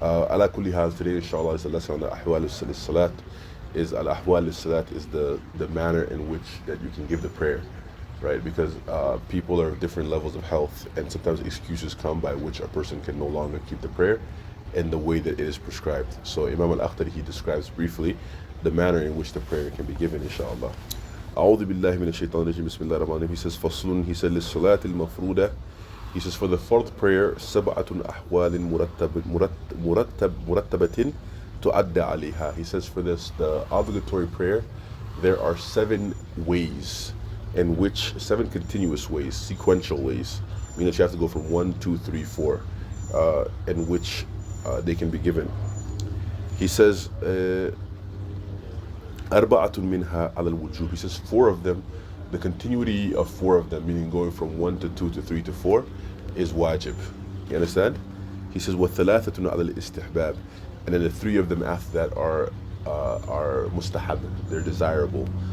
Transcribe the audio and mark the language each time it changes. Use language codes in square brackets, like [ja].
[ar] Ala kulli hal, [en] today inshallah is the lesson on the Ahwal al-Salat. Al-Ahwal al-Salat is the manner in which that you can give the prayer. Right, because people are of different levels of health, and sometimes excuses come by which a person can no longer keep the prayer in the way that it is prescribed. So Imam Al-Akhdari, he describes briefly the manner in which the prayer can be given, inshallah. [ar] أعوذ بالله من الشيطان الرجيم بسم الله الرحمن الرحيم. [en] He says [ar] فصل, [en] he said [ar] للصلاة المفروضة, [en] he says for the fard prayer [ar] سبعة أحوال مرتبة تؤدى عليها. [en] He says for this, the obligatory prayer, there are 7 ways in which, 7 continuous ways, sequential ways, meaning that you have to go from 1, 2, 3, 4, in which they can be given. He says, [ar] أربعة منها على الوجوب. [en] He says 4 of them, the continuity of 4 of them, meaning going from 1 to 2 to 3 to 4, is wajib. You understand? He says [ar] وثلاثة على الاستحباب, [en] and then the 3 of them after that are mustahab, they're desirable.